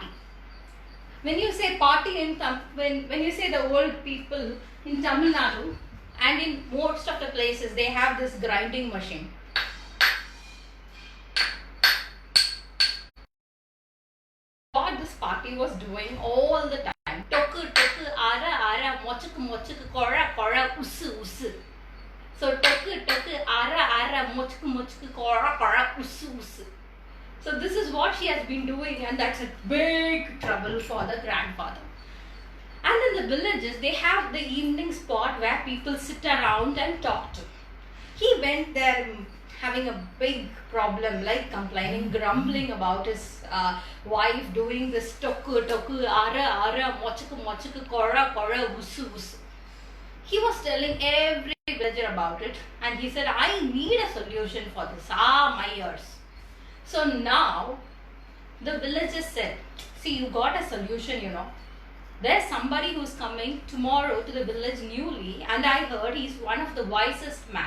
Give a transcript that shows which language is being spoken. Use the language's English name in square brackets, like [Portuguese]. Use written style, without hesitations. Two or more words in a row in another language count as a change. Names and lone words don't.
[English] When you say Patti in when you say the old people in Tamil Nadu and in most of the places, they have this grinding machine. What this Patti was doing all the time. Toku, toku, ara, ara, mochuku, mochuku, kora, kora, usu, usu. So toku, toku, ara, ara, mochuku, mochuku, kora, kora, usu, usu. So this is what she has been doing, and that's a big trouble for the grandfather. And in the villages, they have the evening spot where people sit around and talk to. He went there having a big problem, like complaining, grumbling about his wife doing this toku, toku, ara, ara, mochuku, mochuku, kora, kora, usu, usu. He was telling every villager about it, and he said, I need a solution for this. My ears. So now, the villagers said, see, you got a solution, There's somebody who's coming tomorrow to the village newly, and I heard he's one of the wisest man.